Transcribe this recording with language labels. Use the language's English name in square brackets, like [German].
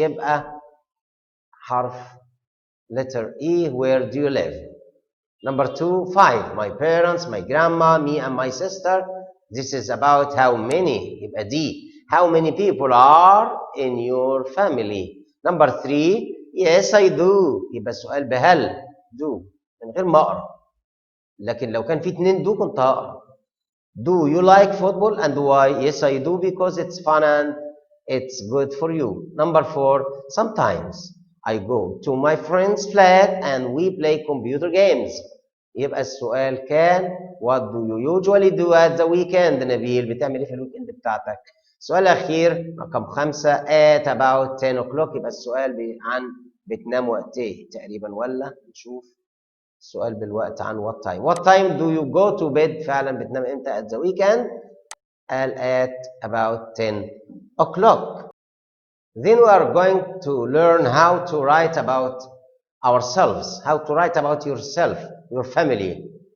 [Arabic] يبقى حرف [English] letter E. Where do you live? Number 2, 5. My parents, my grandma, me and my sister. This is about how many. [Arabic] يبقى [English] D. How many people are in your family? Number 3, yes I do. [Arabic] يبقى السؤال بهل do من غير ما اقرا. لكن لو كان في 2 do كنت هقرا. [English] Do you like football and why? Yes I do because it's fun and it's good for you. Number 4, sometimes I go to my friend's flat and we play computer games. يبقى السؤال كان what do you usually do at the weekend? [Arabic] نبيل بتعمل ايه في الويكند بتاعتك؟ السؤال الأخير رقم 5 [English] at about 10 o'clock. [Arabic] يبقى السؤال عن بتنام وقت ايه تقريبا ولا نشوف السؤال بالوقت عن [English] what time. What time do you go to bed؟ [Arabic] فعلا بتنام امتى [English] at the weekend؟ قال at about 10 o'clock. Then we are going to learn how to write about ourselves, how to write about yourself, your family.